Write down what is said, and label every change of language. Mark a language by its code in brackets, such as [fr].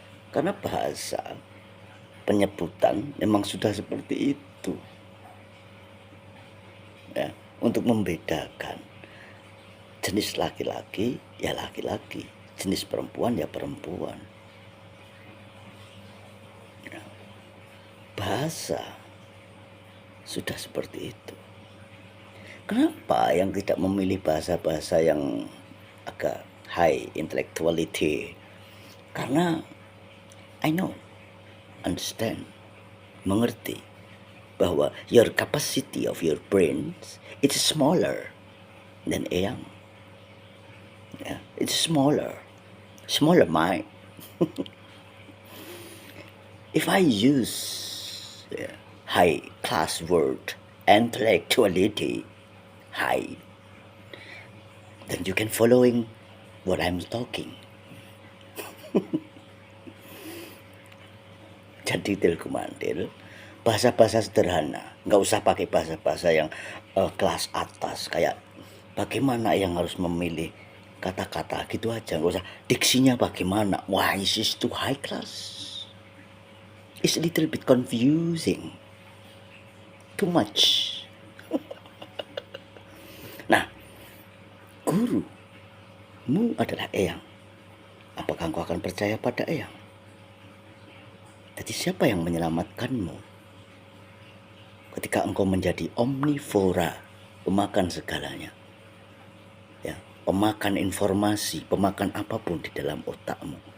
[id] Karena bahasa penyebutan memang sudah seperti itu, ya, untuk membedakan jenis laki-laki ya laki-laki, jenis perempuan ya perempuan. Ya, bahasa sudah seperti itu. Kenapa yang tidak memilih bahasa-bahasa yang agak [en] high intellectuality? [id] Karena [en] I know, understand, [id] mengerti bahwa [en] your capacity of your brains it's smaller than eyang. Yeah, it's smaller mind. If I use high class word, intellectuality, high, then you can following what I'm talking. [id] Jadi Tilkumandil, bahasa-bahasa sederhana, nggak usah pakai bahasa-bahasa yang kelas atas, kayak bagaimana yang harus memilih kata-kata gitu aja, nggak usah diksinya bagaimana. [en] Why is this too high class? It's a little bit confusing, too much. [id] Nah, gurumu adalah eyang. Apakah engkau akan percaya pada eyang? Jadi siapa yang menyelamatkanmu ketika engkau menjadi omnivora, pemakan segalanya, ya, pemakan informasi, pemakan apapun di dalam otakmu?